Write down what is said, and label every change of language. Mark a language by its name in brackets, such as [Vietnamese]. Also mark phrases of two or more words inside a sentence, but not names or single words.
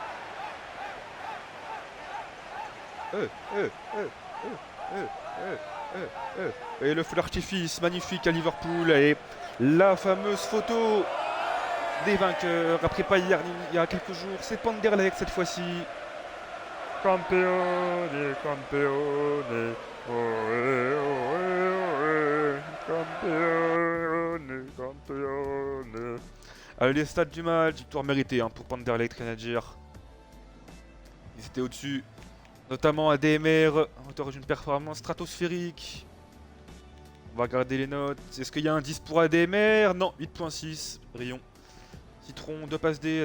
[French] Et le feu d'artifice magnifique à Liverpool. Et la fameuse photo des vainqueurs. Après pas hier, il y a quelques jours, c'est Panderlecht cette fois-ci. [Italian] Campione, campione. Ohé, ohé, ohé. Campione, campione. [French] Allez, les stats du match, victoire méritée hein, pour Panderlecht, rien à dire. Ils étaient au-dessus. Notamment ADMR, auteur d'une performance stratosphérique. On va regarder les notes. Est-ce qu'il y a un 10 pour ADMR? Non, 8.6. Rion. Citron, 2 passes D.